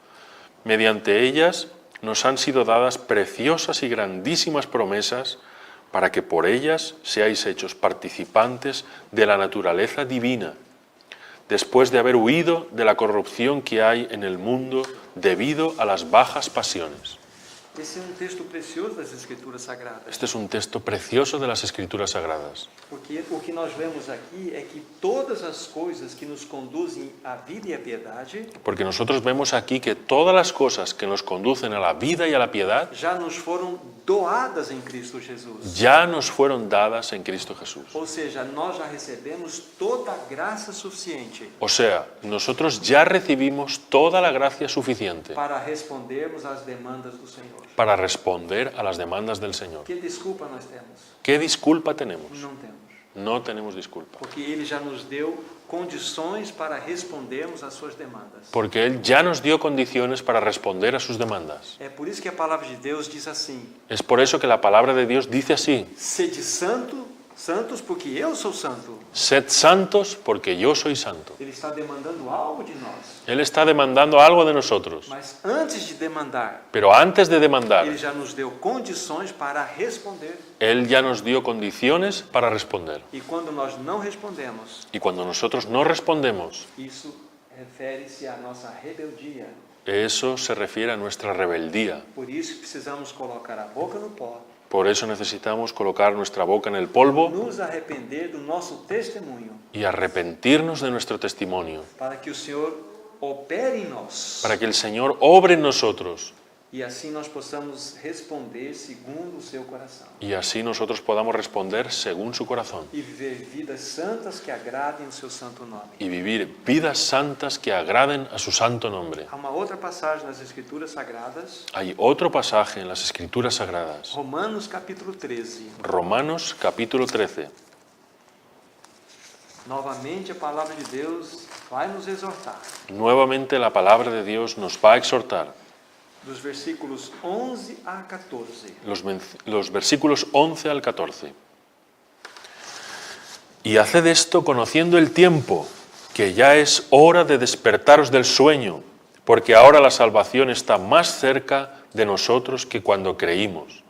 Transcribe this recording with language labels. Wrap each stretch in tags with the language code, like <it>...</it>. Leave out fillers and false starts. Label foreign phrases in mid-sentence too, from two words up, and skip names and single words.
<es>Mediante ellas nos han sido dadas preciosas y grandísimas promesas para que por ellas seáis hechos participantes de la naturaleza divina, después de haber huido de la corrupción que hay en el mundo debido a las bajas pasiones.</es> <pt>Esse é um texto precioso das Escrituras Sagradas.</pt> <es>Este es un texto precioso de las Escrituras Sagradas,</es> <pt>Porque o que nós vemos aqui é que todas as coisas que nos conduzem à vida e à piedade</pt> <es>porque nosotros vemos aquí que todas las cosas que nos conducen a la vida y a la piedad</es> <pt>já nos foram doadas em Cristo Jesus.</pt> <es>ya nos fueron dadas en Cristo Jesús.</es> <pt>Ou seja, nós já recebemos toda a graça suficiente</pt> <es>O sea, nosotros ya recibimos toda la gracia suficiente</es> <pt>para respondermos às demandas do Senhor.</pt> <es>para responder a las demandas del Señor.</es> <pt>Que desculpa nós temos?</pt> <es>¿Qué disculpa tenemos?</es> <pt>Não temos.</pt> <es>No tenemos disculpa.</es> <pt>Porque Ele já nos deu condições para respondermos às suas demandas.</pt> <es>Porque Él ya nos dio condiciones para responder a sus demandas.</es> <pt>É por isso que a palavra de Deus diz assim:</pt> <es>Es por eso que la palabra de Dios dice así:</es> <pt>sede santos porque eu sou santo.</pt> <es>sed santos porque yo soy santo.</es> <pt>Ele está demandando algo de nós.</pt> <es>Él está demandando algo de nosotros.</es> <pt>Mas antes de demandar,</pt> <es>Pero antes de demandar,</es> <pt>Ele já nos deu condições para responder.</pt> <es>Él ya nos dio condiciones para responder.</es> <pt>E quando nós não respondemos,</pt> <es>Y cuando nosotros no respondemos,</es> <pt>isso refere-se à nossa rebeldia.</pt> <es>eso se refiere a nuestra rebeldía.</es> <pt>Por isso precisamos colocar a boca no pó,</pt> <es>Por eso necesitamos colocar nuestra boca en el polvo</es> <pt>nos arrepender do nosso testemunho,</pt> <es>y arrepentirnos de nuestro testimonio,</es> <pt>para que o Senhor opere em nós.</pt> <es>para que el Señor obre en nosotros</es> <pt>E assim nós possamos responder segundo o seu coração.</pt> <es>y así nosotros podamos responder según su corazón</es> <pt>E viver vidas santas que agradem o seu santo nome.</pt> <es>y vivir vidas santas que agraden a su santo nombre.</es> <pt>Há uma outra passagem nas Escrituras Sagradas,</pt> <es>Hay otro pasaje en las Escrituras Sagradas,</es> <pt>Romanos capítulo 13.</pt> <es>Romanos capítulo 13.</es> <pt>Novamente a palavra de Deus vai nos exortar.</pt> <es>Nuevamente la palabra de Dios nos va a exhortar.</es> <pt>Dos versículos 11 a 14.</pt> <es>Los versículos 11 al 14. Y haced esto conociendo el tiempo, que ya es hora de despertaros del sueño, porque ahora la salvación está más cerca de nosotros que cuando creímos.</es>